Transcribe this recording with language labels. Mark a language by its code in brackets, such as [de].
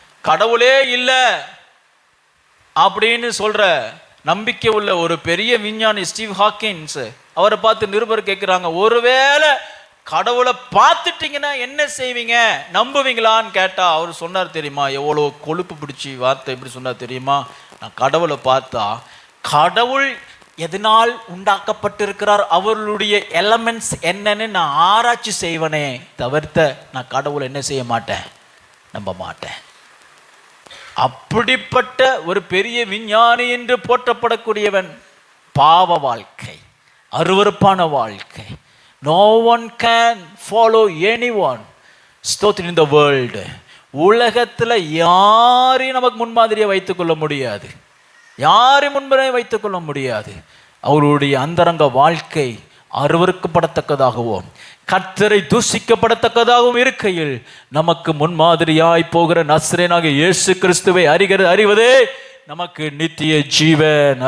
[ta] கடவுளே இல்லை அப்படின்னு சொல்கிற நம்பிக்கை உள்ள ஒரு பெரிய விஞ்ஞானி ஸ்டீவ் ஹாக்கின்ஸ், அவரை பார்த்து நிருபர் கேட்குறாங்க, ஒருவேளை கடவுளை பார்த்துட்டீங்கன்னா என்ன செய்வீங்க, நம்புவீங்களான்னு கேட்டால் அவர் சொன்னார் தெரியுமா, எவ்வளோ கொழுப்பு பிடிச்சி வார்த்தை எப்படி சொன்னார் தெரியுமா, நான் கடவுளை பார்த்தா கடவுள் எதனால் உண்டாக்கப்பட்டிருக்கிறார், அவர்களுடைய எலமெண்ட்ஸ் என்னன்னு நான் ஆராய்ச்சி செய்வனே தவிர்த்த நான் கடவுளை என்ன செய்ய மாட்டேன், நம்ப மாட்டேன். அப்படிப்பட்ட ஒரு பெரிய விஞ்ஞானி என்று போற்றப்படக்கூடியவன். பாவ வாழ்க்கை, அருவருப்பான வாழ்க்கை. [en] No one can follow anyone in the world. [ta] உலகத்தில் யாரையும் நமக்கு முன்மாதிரியை வைத்துக்கொள்ள முடியாது, யாரையும் முன்முறையை வைத்துக் கொள்ள முடியாது. அவருடைய அந்தரங்க வாழ்க்கை அருவருக்கப்படத்தக்கதாகவும் கர்த்தரை தூஷிக்கப்படத்தக்கதாகவும் இருக்கையில் நமக்கு முன்மாதிரியாய் போகிற நசரேயனாகிய இயேசு கிறிஸ்துவை அறிவதே நமக்கு நித்திய ஜீவன்.